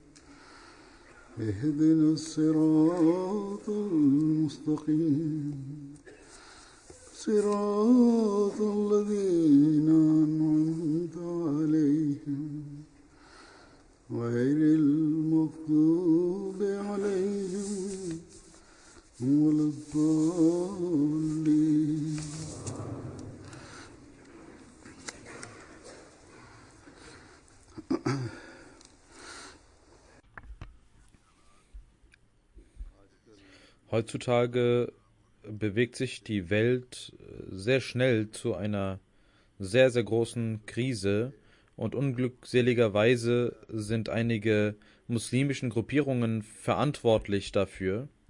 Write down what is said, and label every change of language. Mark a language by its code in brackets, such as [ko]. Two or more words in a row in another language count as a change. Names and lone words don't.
[ar] اهدنا الصراط المستقيم صراط الذين أنعمت عليهم غير المغضوب عليهم ولا الضالين. [de] Heutzutage bewegt sich die Welt sehr schnell zu einer sehr, sehr großen Krise und unglückseligerweise sind einige muslimischen Gruppierungen verantwortlich dafür.